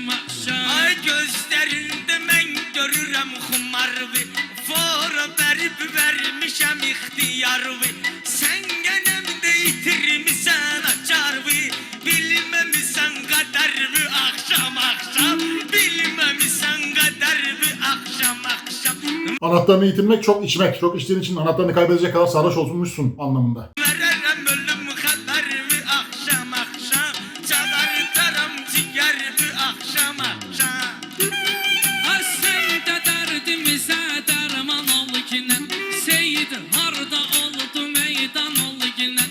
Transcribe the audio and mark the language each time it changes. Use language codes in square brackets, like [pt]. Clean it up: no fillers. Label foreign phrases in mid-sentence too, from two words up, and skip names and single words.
[az] Ay gözlərində mən görürəm xumarvi. Fora vermişəm ixtiyarvi. Sən qənəmdə itirmisən açarvi. Bilməmisən qədərvi axşam. Bilməmisən qədərvi axşam. [tr] Anahtarını yitirmek çok içmek. Çok içtiğin için anahtarını kaybedecek kadar sarhoş olmuşsun anlamında. [az] Verərəm ölüm xəbərvi axşam. Çağırtaram cigərvi axşam. Sən də dərdimizə dərman ol ginən. Seyid harda oldu meydan ol ginən.